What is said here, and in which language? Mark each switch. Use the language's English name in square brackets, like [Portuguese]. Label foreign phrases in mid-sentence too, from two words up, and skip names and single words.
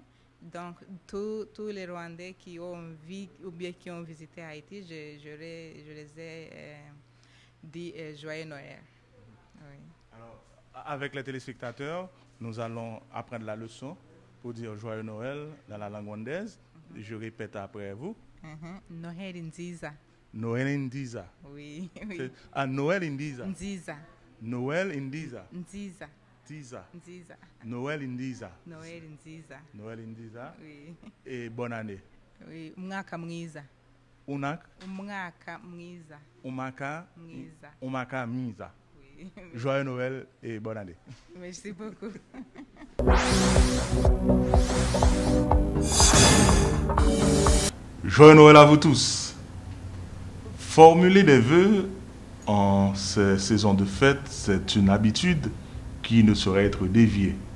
[French] Donc, tous les Rwandais qui ont vu ou bien qui ont visité Haïti, je les ai dit Joyeux Noël. Oui. Alors, avec les téléspectateurs, nous allons apprendre la leçon pour dire Joyeux Noël dans la langue rwandaise. Je répète après vous. [Kinyarwanda] Noël Nziza. Noël Ndiza. [French] Oui. [Kinyarwanda] Noël Ndiza. Nziza. Noël Ndiza. Nziza. Ndiza. Nziza. Noël Ndiza. Noël Nziza. Noël Ndiza. [French] Oui. Et bonne année. Oui. [Kinyarwanda] Umwaka mwiza. Umwaka mwiza. Umwaka mwiza. [French] Oui. Joyeux Noël et bonne année. Merci beaucoup. Joyeux Noël à vous tous. Formuler des vœux en ces saisons de fête, c'est une habitude qui ne saurait être déviée.